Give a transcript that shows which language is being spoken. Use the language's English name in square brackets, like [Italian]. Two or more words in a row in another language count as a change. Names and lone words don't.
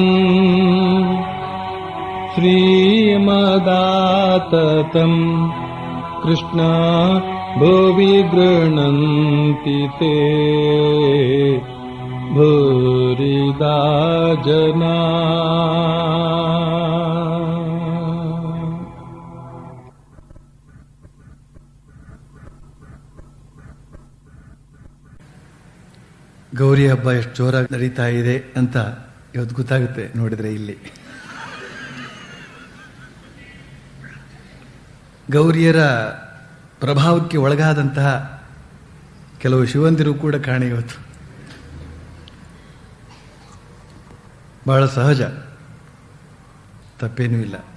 [Sanskrit] श्रीमदाततम् कृष्ण भुवि गृह्णन्ति ते भूरिदा जना। [Kannada] ಗೌರಿ ಹಬ್ಬ ಎಷ್ಟು ಜೋರಾಗಿ ನಡೀತಾ ಇದೆ ಅಂತ ಇವತ್ತು ಗೊತ್ತಾಗುತ್ತೆ ನೋಡಿದ್ರೆ. ಇಲ್ಲಿ ಗೌರಿಯರ ಪ್ರಭಾವಕ್ಕೆ ಒಳಗಾದಂತಹ ಕೆಲವು ಶಿವಂದಿರು ಕೂಡ ಕಾಣೆ ಇವತ್ತು. ಬಹಳ ಸಹಜ, ತಪ್ಪೇನೂ ಇಲ್ಲ.